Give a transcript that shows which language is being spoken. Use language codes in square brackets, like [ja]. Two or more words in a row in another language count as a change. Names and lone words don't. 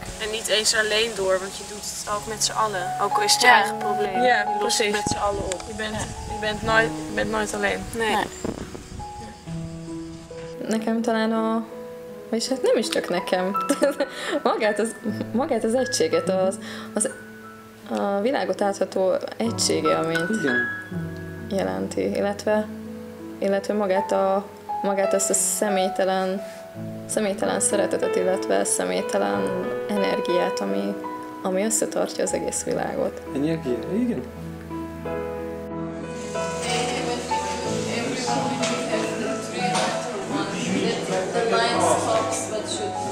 [nl] En niet eens alleen door, want je doet het ook met z'n allen. Ook al is het je eigen probleem. Ja, je lost het met z'n allen op. Je bent nooit alleen. Nee. [hu] Nekem talán vagyis hát nem is csak nekem. magát az egységet, a világot átható egységélményt jelenti, illetve magát ezt a személytelen szeretetet, illetve személytelen energiát, ami összetartja az egész világot. Energia, igen. The line stops but should.